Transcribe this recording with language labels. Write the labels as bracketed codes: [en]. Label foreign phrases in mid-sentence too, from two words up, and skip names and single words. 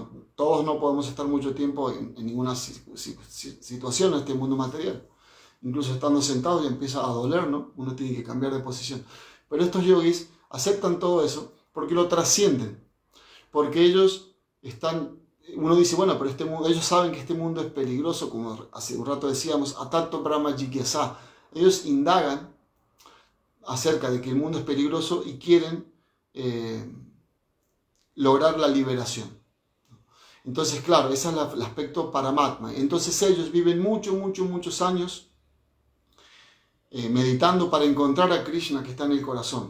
[es] Todos no podemos estar mucho tiempo en ninguna situación en este mundo material. Incluso estando sentado ya empieza a doler, ¿no? Uno tiene que cambiar de posición. Pero estos yogis aceptan todo eso porque lo trascienden. porque ellos están, uno dice, bueno, pero ellos saben que este mundo es peligroso, como hace un rato decíamos, [sa] अथातो ब्रह्म जिज्ञासा. [es] Ellos indagan acerca de que el mundo es peligroso y quieren lograr la liberación. Entonces, claro, ese es el aspecto paramatma. Entonces ellos viven muchos años meditando para encontrar a Krishna que está en el corazón.